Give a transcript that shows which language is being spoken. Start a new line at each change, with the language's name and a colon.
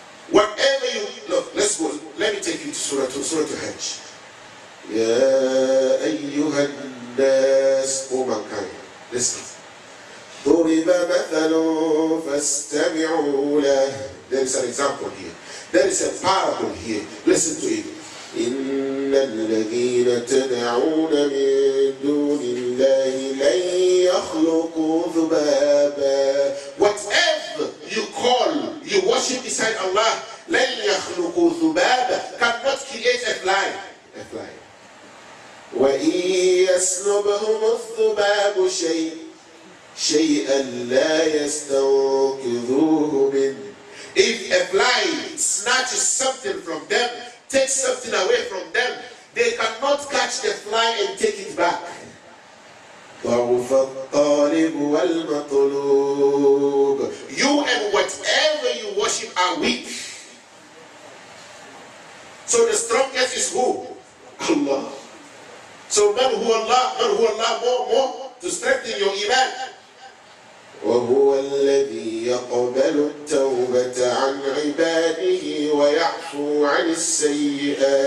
English: Whatever you look, let's go. Let me take you to Surah Hajj.
Arabic: Ya ayyuhan nas,
English: O mankind, listen.
Arabic: ضرب مثل فاستمعوا له.
English: There is an example here. There is a parable here. Listen to it.
Arabic: إن الذين تدعون من دون الله لن يخلقوا ذبابا.
English: Whatever you call, you worship beside Allah,
Arabic: لن يخلقوا ذبابا,
English: cannot create a fly. A fly.
Arabic: وإن يسلبهم الذباب شيئا لا يستنقذوه منه.
English: If a fly snatches something from them, takes something away from them, they cannot catch the fly and take it back.
Arabic: ضعف الطالب والمطلوب.
English: You and whatever you worship are weak. So the strongest is who? Allah. So man who Allah more to strengthen your iman.
Arabic: وهو الذي يقبل التوبة عن عباده ويعفو عن السيئات.